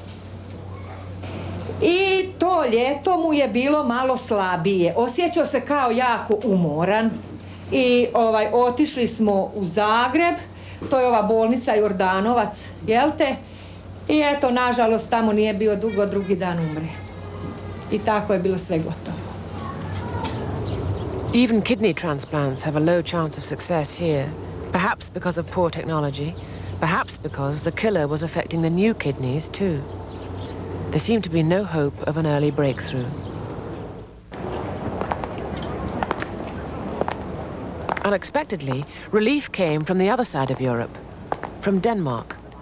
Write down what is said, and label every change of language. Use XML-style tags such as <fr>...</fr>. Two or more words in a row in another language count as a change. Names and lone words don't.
<hr>I to ljeto mu je bilo malo slabije. Osjećao se kao jako umoran. I otišli smo u Zagreb, to je ova bolnica Jordanovac, jel te? I eto, nažalost, tamo nije bio dugo, drugi dan umre. I tako je bilo sve gotovo.</hr> <en>Even kidney transplants have a low chance of success here, perhaps because of poor technology, perhaps because the killer was affecting the new kidneys too. There seemed to be no hope of an early breakthrough. Unexpectedly, relief came from the other side of Europe, from Denmark.</en>